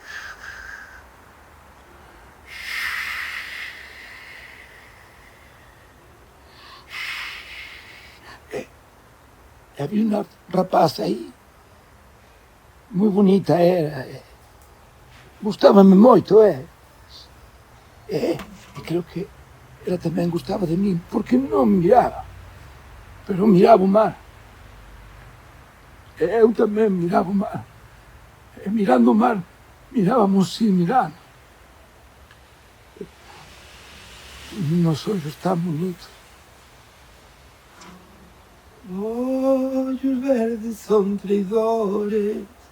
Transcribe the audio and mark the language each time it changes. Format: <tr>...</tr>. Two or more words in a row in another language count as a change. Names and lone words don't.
<pt>Havia uma rapaz aí, muito bonita era. Gostava-me muito, e creio que ela também gostava de mim, porque não me mirava, mas mirava o mar.</pt> <gl>Eu tamén miraba o mar. E mirando o mar, mirábamos sin mirar. Nos ollos tan bonitos. Ollos verdes son traidores.</gl>